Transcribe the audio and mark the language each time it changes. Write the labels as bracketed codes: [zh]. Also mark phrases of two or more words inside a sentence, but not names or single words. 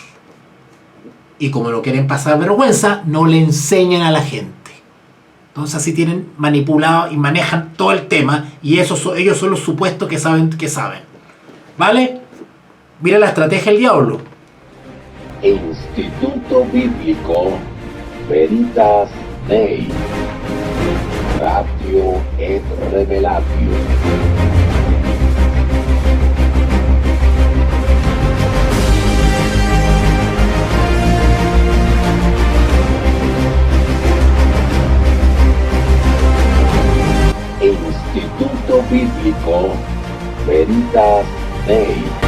[es] Y como no quieren pasar vergüenza, no le enseñan a la gente. Entonces así tienen manipulado y manejan todo el tema. Y ellos son los supuestos que saben. ¿Vale? Mira la estrategia del diablo. Instituto Bíblico Veritas Dei. [la] Ratio et Revelatio. [es] Instituto Bíblico Veritas Dei.